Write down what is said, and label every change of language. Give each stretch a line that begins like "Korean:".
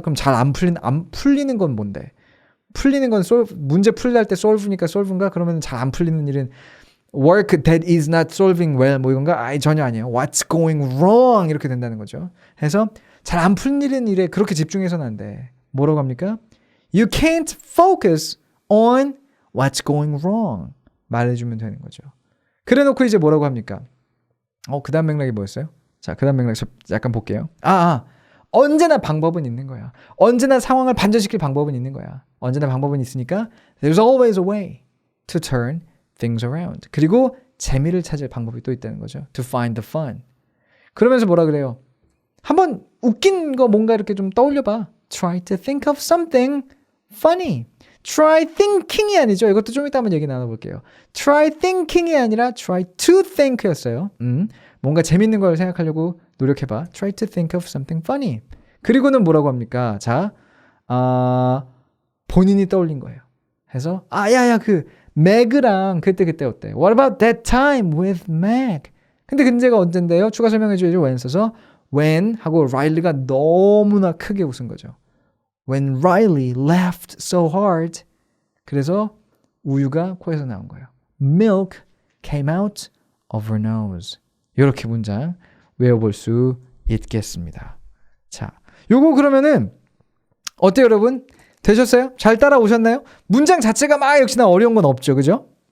Korean: 그럼 잘 안 풀리는 건 뭔데? 풀리는 건 문제 풀릴 때 solve니까 solve인가? 그러면 잘 안 풀리는 일은
English: work that is not solving well
Korean: 뭐 이건가? 전혀 아니에요.
English: What's going wrong
Korean: 이렇게 된다는 거죠. 해서 잘 안 풀리는 일에 그렇게 집중해서는 안 돼. 뭐라고 합니까?
English: You can't focus on what's going wrong
Korean: 말해주면 되는 거죠. 그래놓고 이제 뭐라고 합니까? 그 다음 맥락이 뭐였어요? 자, 그 다음 맥락 약간 볼게요. 언제나 방법은 있는 거야. 언제나 상황을 반전시킬 방법은 있는 거야. 언제나 방법은 있으니까
English: there's always a way to turn things around.
Korean: 그리고 재미를 찾을 방법이 또 있다는 거죠.
English: To find the fun.
Korean: 그러면서 뭐라 그래요? 한번 웃긴 거 뭔가 이렇게 좀 떠올려봐.
English: Try to think of something funny.
Korean: Try thinking이 아니죠. 이것도 좀 이따 한번 얘기 나눠볼게요. Try thinking이 아니라 try to think였어요. 뭔가 재밌는 걸 생각하려고 노력해봐.
English: Try to think of something funny.
Korean: 그리고는 뭐라고 합니까? 자, 본인이 떠올린 거예요. 해서 그 맥이랑 그때 어때?
English: What about that time with Meg?
Korean: 근데 문제가 언젠데요? 추가 설명해줘야죠. when 써서 when 하고 Riley가 너무나 크게 웃은 거죠.
English: When Riley laughed so hard.
Korean: 그래서 우유가 코에서 나온 거예요.
English: Milk came out of her nose.
Korean: 이렇게 문장 외워볼 수 있겠습니다. 자, 요거 그러면은 어때요, 여러분? 되셨어요? 잘 따라오셨나요? 문장 자체가 막 역시나 어려운 건 없죠, 그죠?